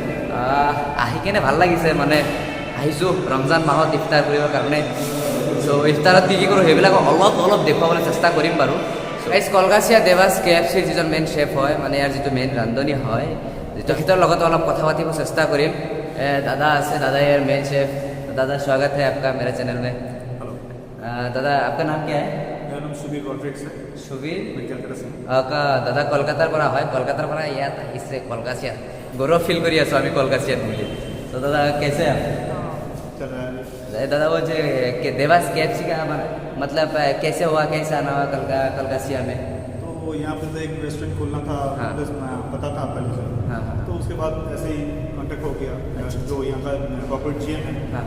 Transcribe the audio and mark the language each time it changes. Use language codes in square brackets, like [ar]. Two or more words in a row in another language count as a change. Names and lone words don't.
[as] আহি কেনে ভাল লাগিছে, মানে আহিছোঁ ৰমজান মাহত ইফতাৰ কৰিবৰ কাৰণে। ইফতাৰত কি কৰোঁ সেইবিলাক অলপ দেখুৱাবলৈ চেষ্টা কৰিম বাৰু। গাইজ, কলগাছিয়া দেৱাস KFCৰ যিজন [en] main chef [as] হয়, মানে ইয়াৰ যিটো মেইন ৰান্ধনি হয়, তেখেতৰ লগতে অলপ কথা পাতিব চেষ্টা কৰিম। दादा আছে, [hi] दादा यार [en] main chef. [hi] दादा स्वागत है आपका मेरे चैनल में। हेलो दादा, आपका नाम क्या है? मेरा नाम सुबीर कॉन्ट्रेक्ट है। सुबीर मैं कलकत्ता से। [as] दादा কলকাতাৰ পৰা হয়, কলকাতাৰ পৰা ইয়াত আহিছে কলগাছিয়াত। গৌৰৱ ফিল কৰি আছোঁ আমি কলগাছিয়াত বুলি। তো দাদা কেছে? [hi] चल रहा है। दादा वो जो देवास KFC का मतलब कैसे हुआ, कैसे आना हुआ कलकसिया में? तो यहाँ पे तो एक रेस्टोरेंट खोलना था, हाँ। पता था पहले से। हाँ हाँ तो उसके बाद ऐसे ही कांटेक्ट हो गया। जो यहाँ का [en] corporate GM [hi] है हाँ।